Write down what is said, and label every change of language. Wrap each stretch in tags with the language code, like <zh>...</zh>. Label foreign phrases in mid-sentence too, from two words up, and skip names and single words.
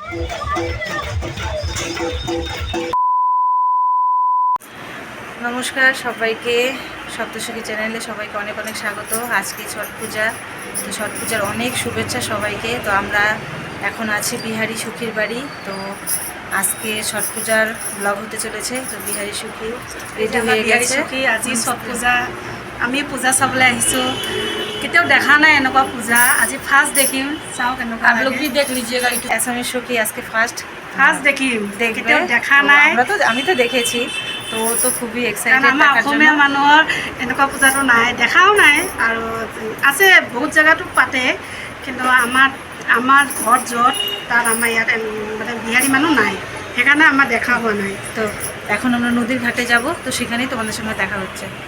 <bn>নমস্কার সবাইকে, সপ্তসখী চ্যানেলে সবাইকে অনেক অনেক স্বাগত। আজকে ছট পূজা, তো ছট পূজার অনেক শুভেচ্ছা সবাইকে। তো আমরা এখন আছি বিহারি সুখীর বাড়ি। তো আজকে ছট পূজার ব্লগ হতে চলেছে। তো বিহারি সুখী রেডি হয়ে গেছে।</bn> <as>আজি ছট পূজা আমি পূজা চাবলৈ আহিছোঁ। কেতিয়াও দেখা নাই এনেকুৱা পূজা, আজি ফাৰ্ষ্ট দেখিম। চাওঁ কেনেকুৱা লাগে।</as> <hi>देख लीजिएगा</hi> <bn>আসামি সুখী আজকে ফার্স্ট</bn> <as>দেখিম,</as> <bn>দেখবে।</bn> <as>দেখা নাই।</as> <bn>আমি তো দেখেছি, তো ও তো খুবই</bn> <as>কাৰণ</as> <bn>এক্সাইটেড।</bn> <as>আমাৰ অসমীয়া মানুহৰ এনেকুৱা পূজাটো নাই, দেখাও নাই। আৰু আছে বহুত জেগাতো পাতে, কিন্তু আমাৰ ঘৰত য'ত তাত আমাৰ ইয়াত মানে বিহাৰী মানুহ নাই, সেইকাৰণে আমাৰ দেখা হোৱা নাই।</as> <bn>তো এখন আমরা নদীর ঘাটে যাব, তো সেখানেই তোমাদের সঙ্গে দেখা হচ্ছে।</bn>